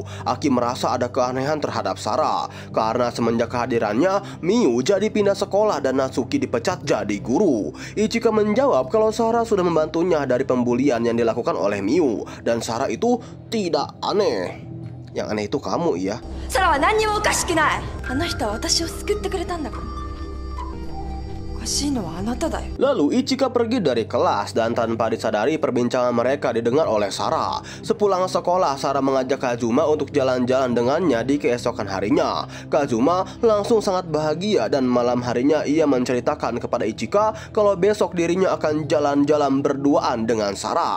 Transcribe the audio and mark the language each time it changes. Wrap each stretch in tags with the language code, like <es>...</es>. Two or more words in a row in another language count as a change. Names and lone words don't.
<id>Aki merasa ada keanehan terhadap Sarah karena semenjak kehadirannya Miu jadi pindah sekolah dan Natsuki dipecat jadi guru. Ichika menjawab kalau Sarah sudah membantunya dari pembulian yang dilakukan oleh Miu dan Sarah itu tidak aneh. Yang aneh itu kamu, ya.</id> <ja>サラは何にもおかしくない。あの人は私を救ってくれたんだから。おかしいのはあなただよ。</ja> <id>Lalu Ichika pergi dari kelas dan tanpa disadari perbincangan mereka didengar oleh Sarah. Sepulang sekolah, Sarah mengajak Kazuma untuk jalan-jalan dengannya di keesokan harinya. Kazuma langsung sangat bahagia dan malam harinya ia menceritakan kepada Ichika kalau besok dirinya akan jalan-jalan berduaan dengan Sarah.</id>